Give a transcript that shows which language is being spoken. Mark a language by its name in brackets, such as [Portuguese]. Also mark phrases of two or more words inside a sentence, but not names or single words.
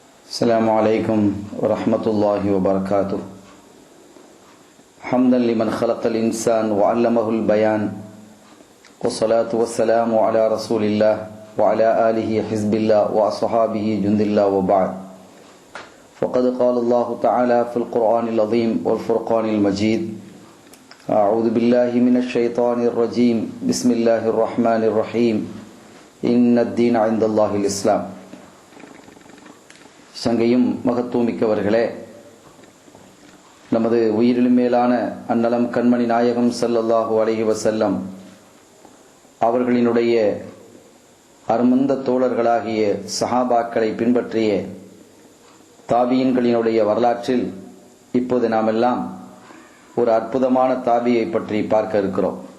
[Arabic] السلام عليكم ورحمة الله وبركاته. حمدا لمن خلق الإنسان وعلمه البيان، والصلاة والسلام على رسول الله وعلى آله حزب الله وأصحابه جند الله وبعد. فقد قال الله تعالى في القرآن العظيم والفرقان المجيد: أعوذ بالله من الشيطان الرجيم، بسم الله الرحمن الرحيم، إن الدين عند الله الإسلام. [Tamil] சங்கையும் மகத்துவமிக்கவர்களே, நமது உயிரிலும் மேலான அன்னலம் கண்மணி நாயகம் [Arabic] صلى الله عليه وسلم [Tamil] அவர்களினுடைய அருமந்த தோழர்களாகிய சஹாபாக்களை பின்பற்றிய தாபியின்களினுடைய வரலாற்றில் இப்போது நாம் எல்லாம் ஒரு அற்புதமான தாபியை பற்றி பார்க்க இருக்கிறோம்.